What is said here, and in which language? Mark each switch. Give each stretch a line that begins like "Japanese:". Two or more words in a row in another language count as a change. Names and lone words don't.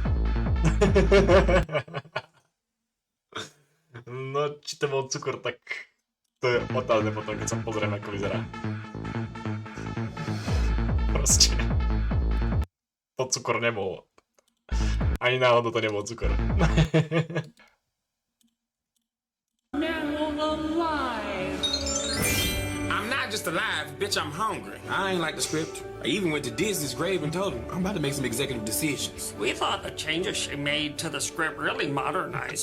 Slovak: No, či to bol cukor, tak to je otázne potom, keď sa pozriem, ako vyzerá. Proste. To cukor nebol. Ani náhodou to nebol cukor.
English: Now alive. I'm not just just alive, bitch, I'm hungry. I ain't like the script. I even went to Disney's grave and told him I'm about to make some executive decisions. We thought the changes she made to the script really modernized